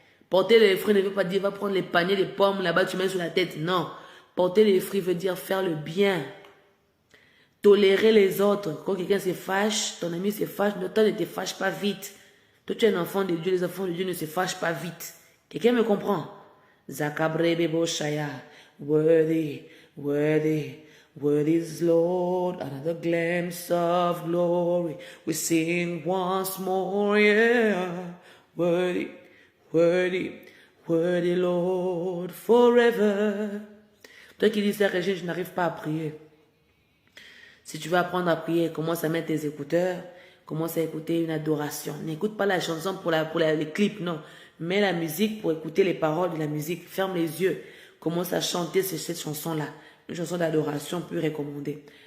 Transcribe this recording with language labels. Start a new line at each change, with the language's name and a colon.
French: Porter les fruits ne veut pas dire va prendre les paniers de pommes là-bas, tu mets sur la tête. Non. Porter les fruits veut dire faire le bien. Tolérer les autres. Quand quelqu'un se fâche, ton ami se fâche, toi ne te fâche pas vite. Toi tu es un enfant de Dieu, les enfants de Dieu ne se fâchent pas vite. Quelqu'un me comprend? Zakabrebe Boshaya.
English: Worthy, worthy, worthy is Lord. Another glimpse of glory. We sing once more, yeah. Worthy, worthy, worthy Lord, forever.
French: Toi qui dis ça, Régine, je n'arrive pas à prier. Si tu veux apprendre à prier, commence à mettre tes écouteurs, commence à écouter une adoration. N'écoute pas la chanson pour les clips, non. Mets la musique pour écouter les paroles de la musique. Ferme les yeux. Commence à chanter cette chanson-là. Une chanson d'adoration plus recommandée.